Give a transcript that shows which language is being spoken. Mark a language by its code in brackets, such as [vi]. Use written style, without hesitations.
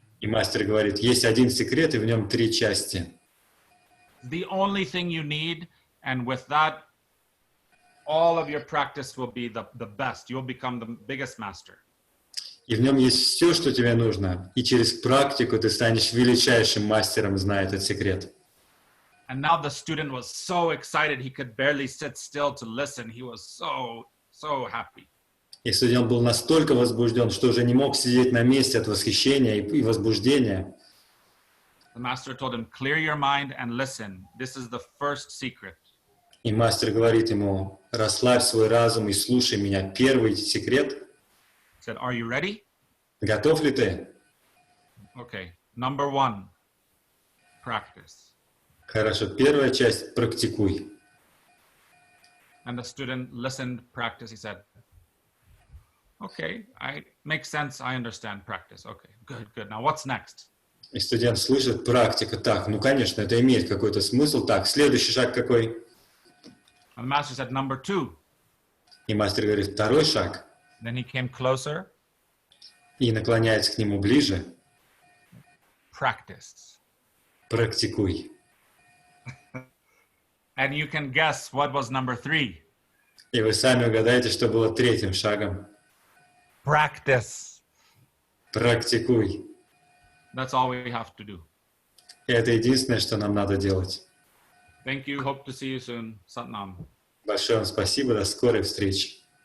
[ru] И мастер говорит, есть один секрет, и в нем 3 части. [en] The only thing you need, and with that, all of your practice will be the best. You'll become the biggest master. [ru] И в нем есть все, что тебе нужно. И через практику ты станешь величайшим мастером, зная этот секрет. [en] And now the student was so excited, he could barely sit still to listen. He was so happy. [ru] И студент был настолько возбужден, что уже не мог сидеть на месте от восхищения и возбуждения. [en] The master told him, clear your mind and listen. This is the first secret. [ru] И мастер говорит ему, расслабь свой разум и слушай меня. Первый секрет. [en] He said, are you ready? [ru] Готов ли ты? [en] Okay. Number 1, practice. [ru] Хорошо. Первая часть – практикуй. [en] And the student listened, practice. He said, okay, makes sense. I understand practice. Okay, good. Now what's next? [ru] И студент слышит, практика. Так, ну, конечно, это имеет какой-то смысл. Так, следующий шаг какой? [en] And the master said, number 2. [ru] И мастер говорит, второй шаг. [en] Then he came closer. [ru] И наклоняется к нему ближе. [en] Practice. [ru] Практикуй. [en] And you can guess what was number 3. [ru] И вы сами угадаете, что было 3-м шагом. [en] Practice. [ru] Практикуй. [en] That's all we have to do. [ru] И это единственное, что нам надо делать. [en] Thank you. Hope to see you soon. Satnam. [ru] Большое вам спасибо. До скорой встречи.